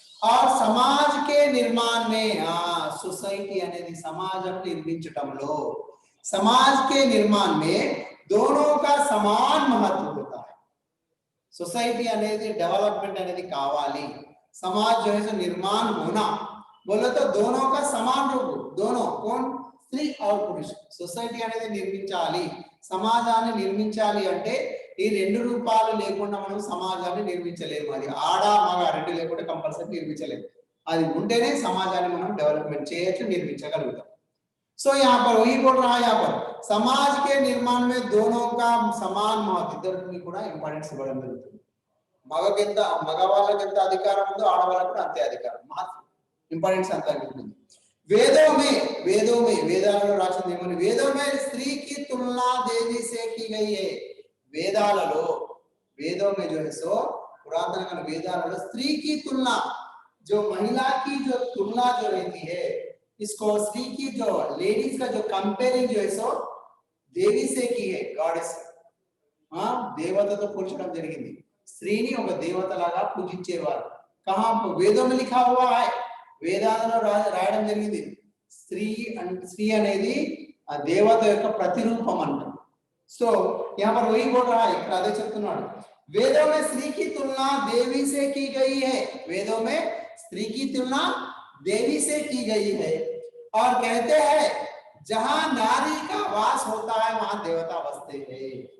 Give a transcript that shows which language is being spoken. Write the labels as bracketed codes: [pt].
[hi] और समाज के निर्माण में सोसाइटी [te] అనేది సమాజం నిర్మించటంలో, [hi] समाज के निर्माण में दोनों का समान महत्व होता है। सोसाइटी అనేది डेवलपमेंट అనేది కావాలి, समाज जो है सो निर्माण होना, बोलो तो दोनों का समान रूप, दोनों कौन? स्त्री और पुरुष सोसाइटी [te] అనేది నిర్మించాలి, సమాజాన్ని నిర్మించాలి అంటే ఈ రెండు రూపాలు లేకుండా మనం సమాజాన్ని నిర్మించలేము. అది ఆడ మగ రెండు లేకుండా కంపల్సరీ నిర్మించలేము. అది ఉంటేనే సమాజాన్ని మనం డెవలప్మెంట్ చేయొచ్చు, నిర్మించగలుగుతాం. [hi] सो यहाँ पर वही बोल रहा है, यहाँ पर समाज के निर्माण में दोनों का समान महत्व, [te] इద్దరికి కూడా ఇంపార్టెన్స్ ఇవ్వడం జరుగుతుంది. మగకెంత, మగవాళ్ళకెంత అధికారం ఉందో ఆడవాళ్ళకు కూడా అంతే అధికారం, మహత్వం, ఇంపార్టెన్స్ అంతా ఉంటుంది. [hi] वेदों में [te] వేదాలలో రాసింది ఏమని? [hi] వేదों में स्त्री की तुलना देवी से की गई है. వేదాలలో, वेदों में जो है सो पुरातन काल वेदाలలో स्त्री की तुलना, जो महिला की जो तुलना जो रहती है, इसको स्त्री की जो लेडीज का जो कंपेयरिंग जो है सो देवी से की है, गॉडेस. [te] దేవతతో పోల్చడం జరిగింది. స్త్రీని ఒక దేవత లాగా పూజించేవారు. కహా? వేదం [hi] में लिखा हुआ है, [te] వేదాలలో రాయడం జరిగింది. స్త్రీ అనేది ఆ దేవత యొక్క ప్రతిరూపం అంటారు. [hi] సో यहाँ पर वही बोल रहा है, [te] ఇక్కడ అదే చెప్తున్నాడు. [hi] वेदों में स्त्री की तुलना देवी से की गई है, वेदों में स्त्री की तुलना देवी से की गई है. और कहते हैं जहां नारी का वास होता है वहां देवता बसते हैं.